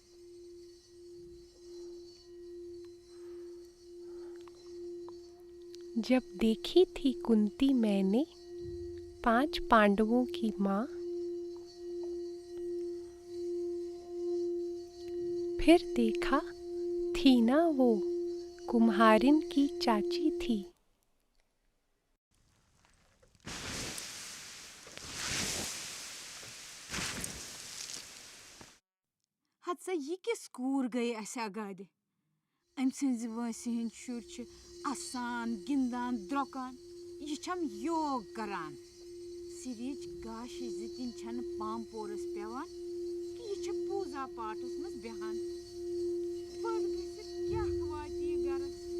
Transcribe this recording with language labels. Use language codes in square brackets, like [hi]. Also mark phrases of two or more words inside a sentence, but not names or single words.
[hi] जब देखी थी कुंती मैंने 5 पांडवों की माँ, फिर देखा थी ना वो कुम्हारिन की चाची थी। [ks] हत्सा यह किस कूर गई अस अगादि अम सज वंसि हंद शुर असान गिंदान द्रोकान यह योग करान सिरिच गाश जितिन छन पाम पोरस पेवान कि यह पूजा पाठस मज बेहान पद गसित क्या वाती गरस